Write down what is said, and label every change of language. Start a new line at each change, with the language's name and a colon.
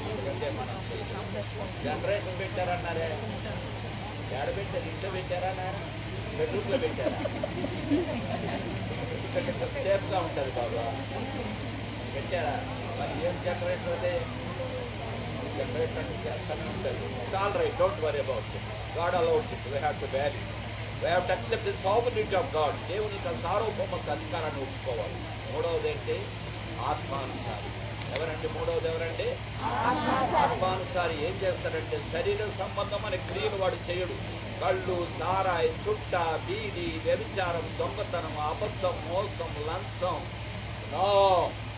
Telugu: అంటే మనం జనరేటర్ పెట్టారన్నారే, ఎక్కడ పెట్టారు? ఇంట్లో పెట్టారా, బెడ్రూమ్లో పెట్టారా? ఇక్కడ సేఫ్గా ఉంటుంది బాబా, పెట్టారా? మరి ఏం జనరేటర్ అదే జనరేటర్ చేస్తానే ఉంటుంది.
English: All right, don't worry about it. God allowed it. We have to value. We have to accept the sovereignty of God.
Telugu: దేవుని యొక్క సార్వభౌమత్వ అధికారాన్ని ఒప్పుకోవాలి. మూడవది ఏంటి? ఆత్మానుసారి. ఎవరండి మూడవది? ఎవరండి? ఆత్మానుసారి. ఏం చేస్తాడంటే శరీర సంబంధమైన క్రియలు వాడు చేయడు. కళ్ళు, సారాయి, చుట్ట, బీడి, వ్యభిచారం, దొంగతనం, అబద్ధం, మోసం, లంచం. నో.